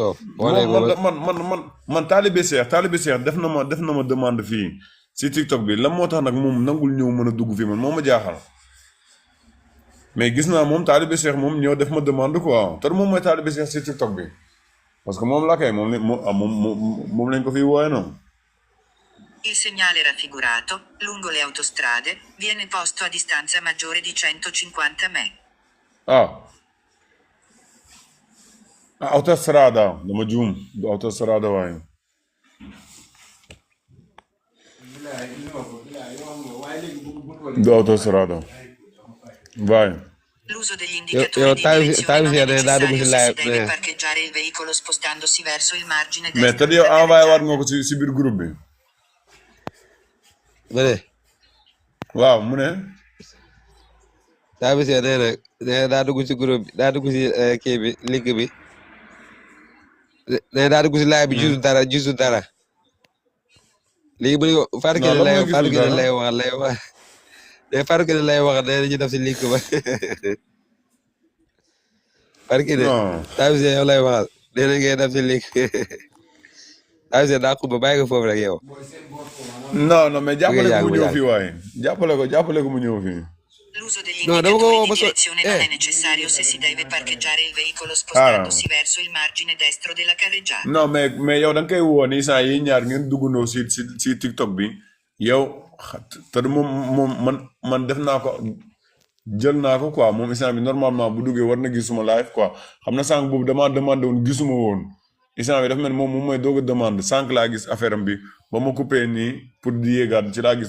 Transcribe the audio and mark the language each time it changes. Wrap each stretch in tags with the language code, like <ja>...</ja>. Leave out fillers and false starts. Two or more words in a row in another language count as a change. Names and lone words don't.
<wo>man Talibé Cheikh def na ma demande fii si TikTok bi lan moo tax nag moom nangul ñëw mën a dugg fii man moo ma jaaxal. mais gis naa moom Talibé Cheikh moom ñëw def ma demande quoi te moom mooy Talibé Cheikh si TikTok bi</wo> <fr>parce que</fr> <wo>moom la kay moom lañ ko fi wooye noonu.</wo> <it>Il segnale raffigurato, lungo le autostrade, viene posto a distanza maggiore di 150 metri.</it> <wo>Autostrada dama juum du autostrada waaye. du autostrada vai.</wo> <it>L'uso degli indicatori di direzione non è necessario se si deve parcheggiare il veicolo spostandosi verso il margine destro.</it> <wo>mais te yow envoyé waat nga ko si biir groupe bi. waaw mu ne. Talibé nee na daa dugg si groupe bi daa dugg si kii bi link bi nee daa dugg si live bi gisul dara léegi bu ne ko Fatou Kiné lay wax mais Fatou Kiné lay wax nee na ñu def si link ba Fatou Kiné Talibé yow lay waxal nee na ngay def si link Talibé daa xubba bàyyi ko foofu rek yow.</wo> <fr>non mais</fr> <wo>jàppale ko mu ñëw fii waaye jàppale ko mu ñëw fii.</wo> <it>L'uso degli indicatori di direzione non è necessario se si deve parcheggiare il veicolo spostandosi verso il margine destro della carreggiata.</it> <fr>non mais</fr> <wo>yow da nga koy woo nii saa yi ñaar ngeen duggandoo si TikTok bi yow te moom man def naa ko jël naa ko quoi moom instant bi normalement bu duggee war na gis suma live quoi xam na sànq boobu damaa demandé woon gisuma woon instant bi dafa mel moom mooy doog a demande sànq laa gis affaire am bi ba ma coupé nii pour di yéegaat ci laa gis</wo>